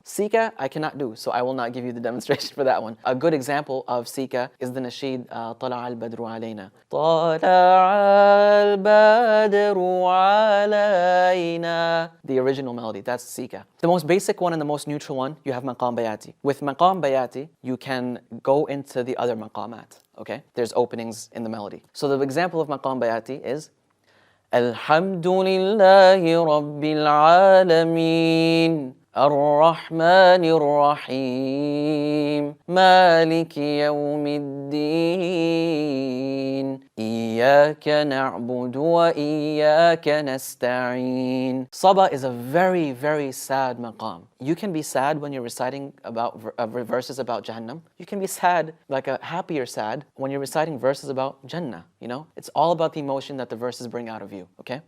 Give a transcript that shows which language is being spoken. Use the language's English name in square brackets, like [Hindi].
[English] Sika, I cannot do, so I will not give you the demonstration for that one. A good example of Sika is the nasheed, [Arabic] طلع البدر علينا. طلع البدر علينا. [English] The original melody, that's Sika. The most basic one and the most neutral one, you have Maqam Bayati. With Maqam Bayati, you can go into the other maqamat, okay? There's openings in the melody. So the example of Maqam Bayati is [Arabic] الحمد لله رب العالمين الرحمن الرحيم مالك يوم الدين إياك نعبد وإياك نستعين. [English] Saba is a very, very sad maqam. You can be sad when you're reciting about verses about Jahannam. You can be sad, like a happier sad, when you're reciting verses about Jannah, you know? It's all about the emotion that the verses bring out of you, okay?